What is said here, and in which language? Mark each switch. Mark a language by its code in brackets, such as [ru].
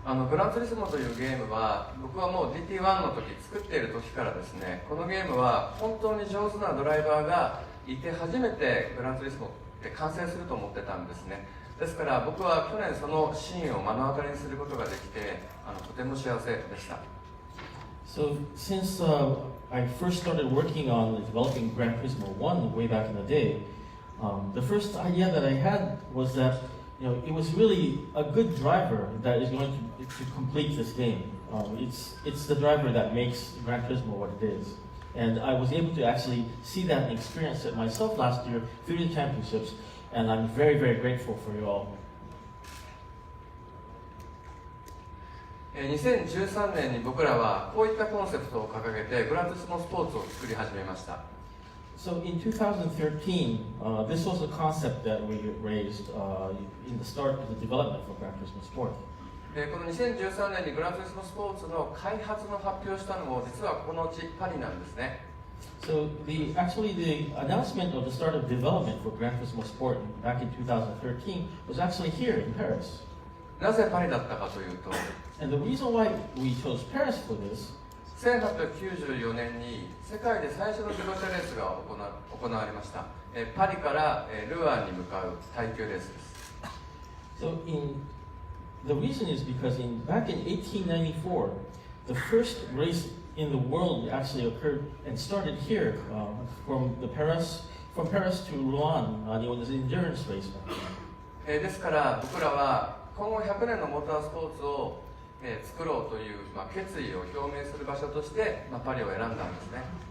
[ja] グランツーリスモというゲームは僕はもう GT1 の時作っている時からですね、このゲームは本当に上手なドライバーがいて初めてグランツーリスモって完成すると思ってたんですね。ですから僕は去年そのシーンを目の当たりにすることができてとても幸せでした。 [en] So since I first started working on developing Gran Turismo 1 way back in the day, the first idea that I had was that it was really a good driver that is going to complete this game. It's the driver that makes Gran Turismo what it is. And I was able to actually see that and experience it myself last year through the championships, and I'm very, very grateful for you all. [ja] 2013年に僕らはこういったコンセプトを掲げてグランツーリスモスポーツを作り始めました。 [en] So in 2013, this was a concept that we raised in the start of the development for Gran Turismo Sport. [ja] この2013年にグランツーリスモスポーツの開発の発表をしたのも実はこの地パリなんですね。 [en] So actually the announcement of the start of development for Gran Turismo Sport back in 2013 was actually here in Paris. [ja] なぜパリだったかというと、 [en] And the reason why we chose Paris for this, [ja] 1894年に世界で最初の自動車レースが行われました。パリからルアンに向かう耐久レースです。 [en] So the reason is because back in 1894, the first race in the world actually occurred and started here from Paris to Rouen. It was an endurance race. [ja] ですから僕らは今後100年のモータースポーツを作ろうという、決意を表明する場所として、パリを選んだんですね。